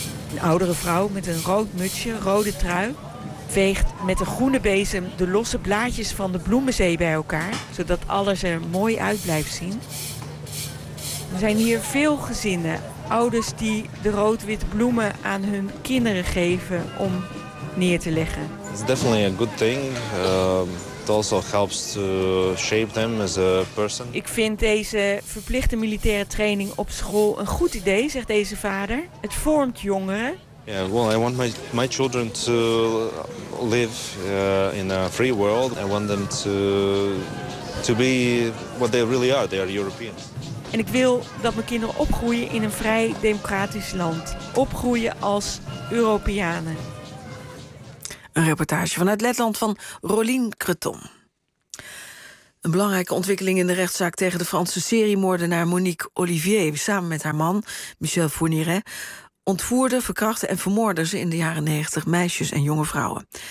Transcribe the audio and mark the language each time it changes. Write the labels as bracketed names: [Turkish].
[Dutch] Een oudere vrouw met een rood mutsje, rode trui, veegt met een groene bezem de losse blaadjes van de bloemenzee bij elkaar, zodat alles er mooi uit blijft zien. Er zijn hier veel gezinnen, ouders die de rood-wit bloemen aan hun kinderen geven om neer te leggen. [English] It's definitely a good thing. It also helps to shape them as a person. [Dutch] Ik vind deze verplichte militaire training op school een goed idee, zegt deze vader. Het vormt jongeren. [English] Yeah, well, I want my children to live in a free world. I want them to be what they really are. They are Europeans. [Dutch] En ik wil dat mijn kinderen opgroeien in een vrij democratisch land. Opgroeien als Europeanen. Een reportage vanuit Letland van Rolien Creton. Een belangrijke ontwikkeling in de rechtszaak tegen de Franse seriemoordenaar Monique Olivier, samen met haar man Michel Fourniret, ontvoerde, verkrachtte en vermoordde ze in de jaren 90 meisjes en jonge vrouwen.